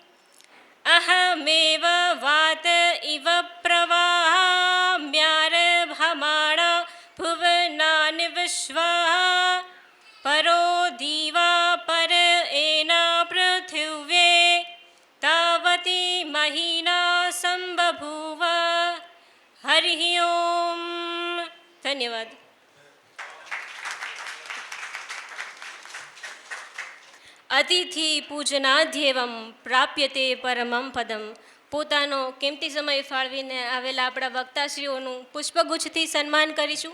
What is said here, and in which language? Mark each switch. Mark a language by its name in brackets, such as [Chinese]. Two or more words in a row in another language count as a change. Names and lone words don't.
[Sanskrit] अहमेव वात इव प्रवाहाम्यारभमाणा भुवनानि विश्वाः परो दिवा पर एना पृथिव्ये तावती महीना संबभूव. हरिः ओम. [Gujarati] ધન્યવાદ. [Sanskrit] अतिथि पूजनाध्येवम प्राप्यते परमं पदम. [Gujarati] પોતાનો કિંમતી સમય ફાળવીને આવેલા આપણા વક્તાશ્રીઓનું પુષ્પગુચ્છથી સન્માન કરીશું.